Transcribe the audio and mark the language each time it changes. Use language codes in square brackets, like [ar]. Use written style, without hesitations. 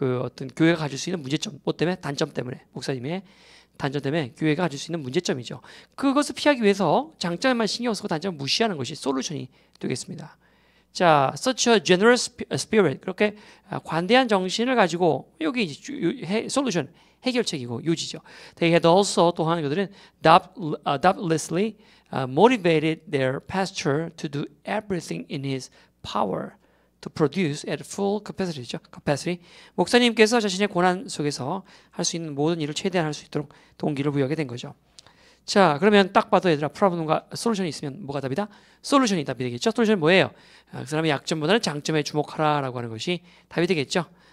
[ko] 그 어떤 교회가 가질 수 있는 문제점, 뭐 때문에? 단점 때문에 목사님의 단점 때문에 교회가 가질 수 있는 문제점이죠. 그것을 피하기 위해서 장점에만 신경 쓰고 단점을 무시하는 것이 솔루션이 되겠습니다. 자, [en] such a generous spirit [ko] 그렇게 관대한 정신을 가지고 여기 솔루션 해결책이고 요지죠. [en] They had also [ko] 또한 그들은 [en] doubtlessly motivated their pastor to do everything in his power to produce at full capacity죠. capacity. [ko] 목사님께서 자신의 고난 속에서 할 수 있는 모든 일을 최대한 할 수 있도록 동기를 부여하게 된 거죠. 자, 그러면 딱 봐도 얘들아 프로블럼과 솔루션이 있으면 뭐가 답이다? 솔루션이 답이 되겠죠. 솔루션은 뭐예요? 그 사람의 약점보다는 장점에 주목하라라고 하는 것이 답이 되겠죠.